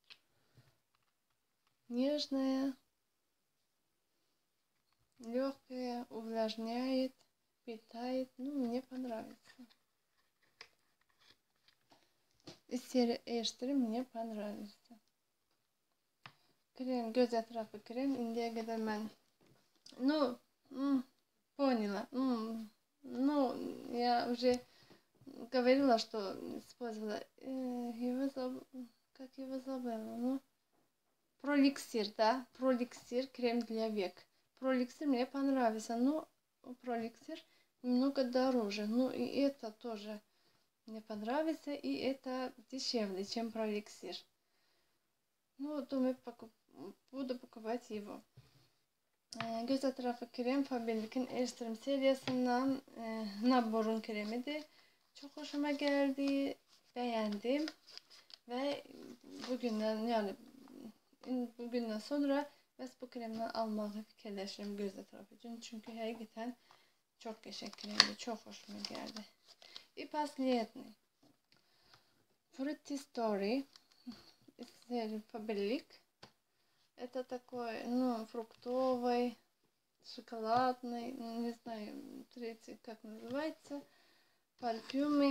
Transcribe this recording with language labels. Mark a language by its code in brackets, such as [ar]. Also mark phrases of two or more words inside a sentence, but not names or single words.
[ru] Нежная, легкая, увлажняет, питает. Ну, мне понравится. Из серии Эштри мне понравился. Крем, [tr] göz etrafı крем. Indiye kadar ben поняла. [ru] Ну, я уже говорила, что использовала как его забыла, ну, проликсир, да, проликсир, крем для век. Проликсир мне понравился, но проликсир немного дороже, ну и это тоже мне понравится, и это дешевле, чем проликсир. Ну, думаю, буду покупать его. [tr] Göz etrafı krem Faberlic'in Extreme serisinden Nabor'un kremidir. Çok hoşuma geldi, beğendim ve bugünden sonra bu kremden almayı fikirləşirəm göz etrafı için. Çünkü həqiqətən çok teşekkürler, çok hoşuma geldi. [ru] И последний. Fruity Story из серии Faberlic. Это такой, ну, фруктовый, шоколадный, не знаю, третий, как называется, парфюмы.